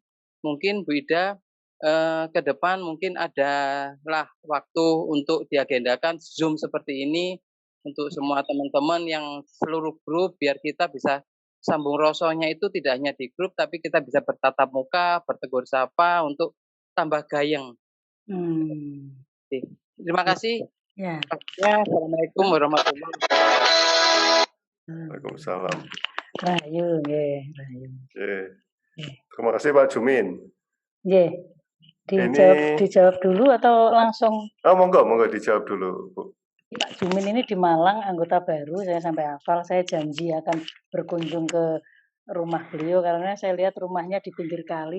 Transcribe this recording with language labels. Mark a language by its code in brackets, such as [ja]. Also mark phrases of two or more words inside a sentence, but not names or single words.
[id] Mungkin Bu Ida ke depan mungkin adalah waktu untuk diagendakan Zoom seperti ini untuk semua teman-teman yang seluruh grup, biar kita bisa [jv] sambung rosonya [id] itu tidak hanya di grup, tapi kita bisa bertatap muka, bertegur sapa untuk tambah gayeng. Terima kasih. Ya. [ar] السلام عليكم ورحمة الله وبركاته. Waalaikumsalam. [jv] Rahayu, nggih, rahayu. [id] Terima kasih Pak Jumin. [jv] Nggih. [id] Dijawab dulu atau langsung? Monggo dijawab dulu, Bu. Pak Jumin ini di Malang, anggota baru, saya sampai hafal. Saya janji akan berkunjung ke rumah beliau karena saya lihat rumahnya di pinggir kali.